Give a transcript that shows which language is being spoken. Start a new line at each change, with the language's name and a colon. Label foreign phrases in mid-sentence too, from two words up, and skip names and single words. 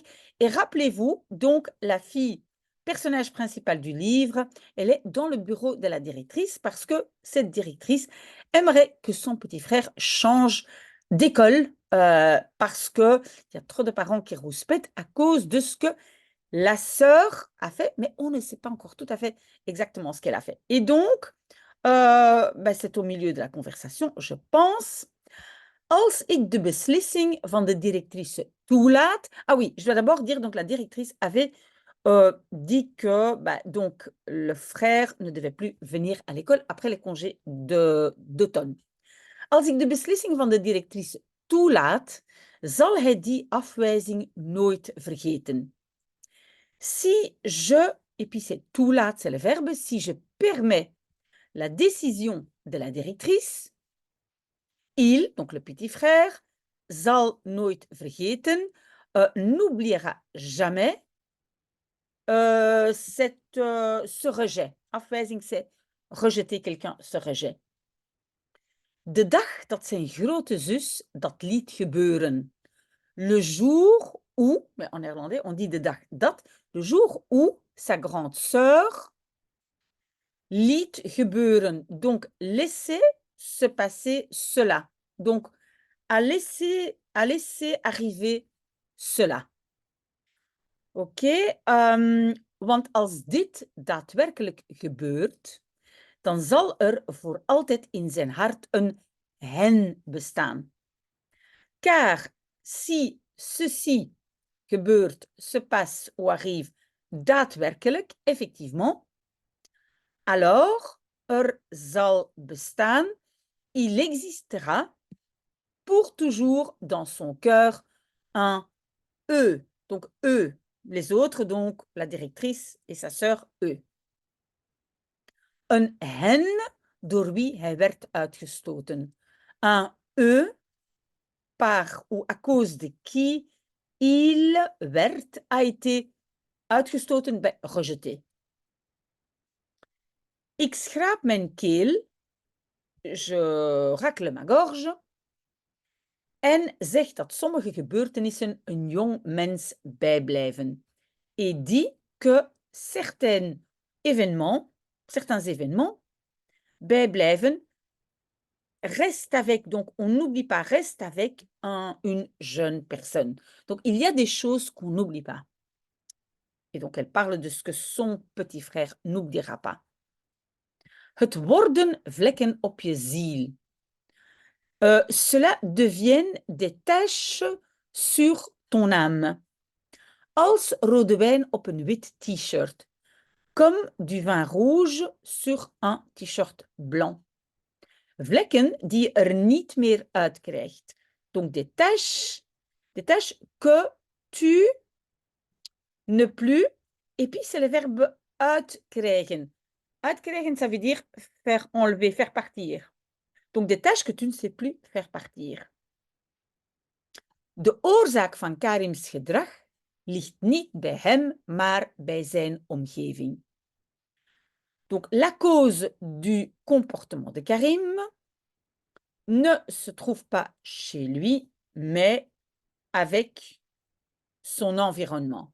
French: Et rappelez-vous, donc, la fille, personnage principal du livre, elle est dans le bureau de la directrice parce que cette directrice aimerait que son petit frère change d'école parce qu'il y a trop de parents qui rouspètent à cause de ce que la sœur a fait, mais on ne sait pas encore tout à fait exactement ce qu'elle a fait. Et donc, c'est au milieu de la conversation, je pense.
Dutch: Als ik de beslissing van de directrice toelaat.
French: Ah oui, je dois d'abord dire, donc la directrice avait dit que donc, le frère ne devait plus venir à l'école après les congés d'automne.
Dutch: Als ik de beslissing van de directrice toelaat, zal hij die afwijzing nooit vergeten.
French: Si je, et puis c'est toelaat, c'est le verbe, si je permets la décision de la directrice, il, donc le petit frère,
Dutch: zal nooit vergeten,
French: n'oubliera jamais ce rejet. Afwijzing, c'est rejeter quelqu'un, ce rejet.
Dutch: De dag dat zijn grote zus dat liet gebeuren.
French: Le jour où, mais en néerlandais, on dit
Dutch: de dag dat,
French: le jour où sa grande sœur
Dutch: liet gebeuren.
French: Donc, laisser se passer cela. Donc, à laisser arriver cela.
Dutch: Oké, want als dit daadwerkelijk gebeurt, dan zal er voor altijd in zijn hart een hen bestaan.
French: Car si ceci gebeurt, se passe ou arrive daadwerkelijk, effectivement, alors
Dutch: zal bestaan,
French: il existera pour toujours dans son cœur un eux. Donc eux, les autres, donc la directrice et sa sœur, eux.
Dutch: Een hen door wie hij werd uitgestoten.
French: Un eux par ou à cause de qui il werd, a été uitgestoten, rejeté.
Dutch: Ik schraap mijn keel,
French: je racle ma gorge,
Dutch: en zegt dat sommige gebeurtenissen een jong mens bijblijven.
French: Et dit que certains événements bijblijven, reste avec, donc on n'oublie pas, reste avec une jeune personne. Donc il y a des choses qu'on n'oublie pas. Et donc elle parle de ce que son petit frère n'oubliera pas.
Dutch: Het worden vlekken op je ziel.
French: Cela deviennent des taches sur ton âme.
Dutch: Als rode wijn op een wit t-shirt.
French: Comme du vin rouge sur un t-shirt blanc.
Dutch: Vlekken die je er niet meer uit krijgt.
French: Donc des taches que tu ne plus. Et puis c'est le verbe uitkrijgen. Uitkrijgen, ça veut dire faire enlever, faire partir. Donc des tâches que tu ne sais plus faire partir.
Dutch: De oorzaak van Karims gedrag ligt niet bij hem, maar bij zijn omgeving.
French: Donc la cause du comportement de Karim ne se trouve pas chez lui, mais avec son environnement.